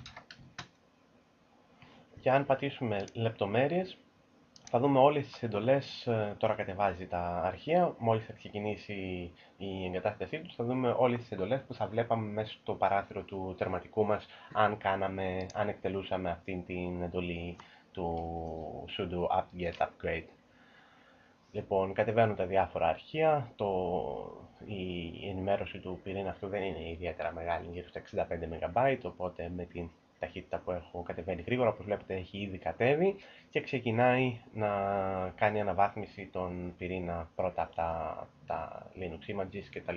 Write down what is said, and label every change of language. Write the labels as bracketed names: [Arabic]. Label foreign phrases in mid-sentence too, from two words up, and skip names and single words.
[Greek] Και αν πατήσουμε λεπτομέρειες θα δούμε όλες τις εντολές, τώρα κατεβάζει τα αρχεία, μόλις θα ξεκινήσει η εγκατάστασή τους θα δούμε όλες τις εντολές που θα βλέπαμε μέσα στο παράθυρο του τερματικού μας αν εκτελούσαμε αυτήν την εντολή του sudo apt-get upgrade. Λοιπόν, κατεβαίνουν τα διάφορα αρχεία, η ενημέρωση του πυρήνα αυτού δεν είναι ιδιαίτερα μεγάλη, γύρω στα 65 MB, οπότε με την ταχύτητα που έχω κατεβαίνει γρήγορα, όπως βλέπετε έχει ήδη κατέβει και ξεκινάει να κάνει αναβάθμιση των πυρήνα πρώτα από τα [English] Linux images [Greek] κτλ.